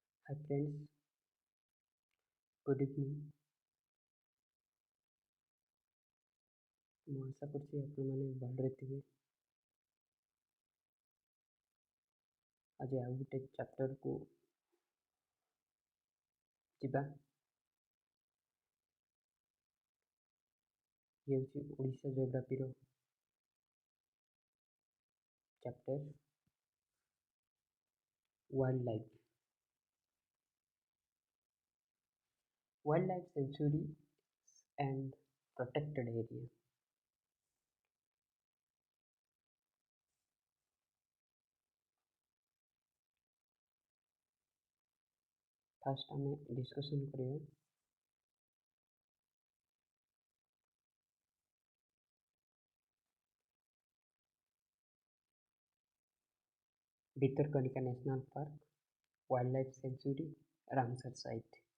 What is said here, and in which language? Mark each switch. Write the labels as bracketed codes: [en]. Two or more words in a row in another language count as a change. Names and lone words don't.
[en] Hi friends, good evening. [or] ମୁଁ ଆଶା କରୁଛି ଆପଣମାନେ ଭଲରେ ଥିବେ। ଆଜି ଆଉ ଗୋଟେ ଚାପ୍ଟରକୁ ଯିବା। ଇଏ ହେଉଛି ଓଡ଼ିଶା ଜୋଗ୍ରାଫିର [en] chapter wild life. wild life sanctuary and protected area. [or] ଫାର୍ଷ୍ଟ ଆମେ ଡିସ୍କସନ୍ କରିବା ଭିତରକନିକା ନ୍ୟାସନାଲ୍ ପାର୍କ, [en] wild life sanctuary, [or] ରାମସର ସାଇଟ୍।